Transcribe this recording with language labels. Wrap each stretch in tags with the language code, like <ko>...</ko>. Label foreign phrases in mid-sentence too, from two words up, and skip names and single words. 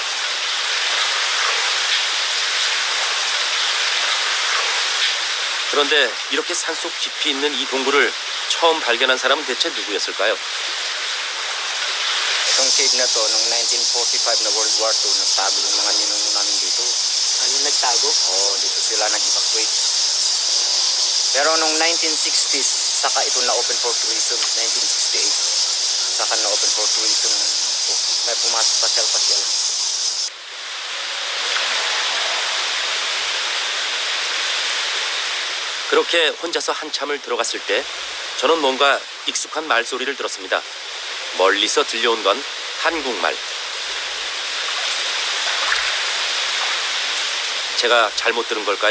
<ko>그런데 이렇게 산속 깊이 있는 이 동굴을 처음 발견한 사람은 대체 누구였을까요?</ko> <tl>Itong cave na to, noong 1945 na</tl> <en>World War II,</en> <tl>nagtago yung mga ninuno namin dito. Ano nagtago? Oo, dito sila nag-evacuate. Pero noong 1960s, saka ito na-open</tl> <en>for tourism,</en> <tl>1968. Saka na-open</tl> <en>for tourism.</en> <tl>May pumasok pasyal-pasyal.</tl> <ko>그렇게 혼자서 한참을 들어갔을 때 저는 뭔가 익숙한 말소리를 들었습니다. 멀리서 들려온 건 한국말. 제가 잘못 들은 걸까요?</ko>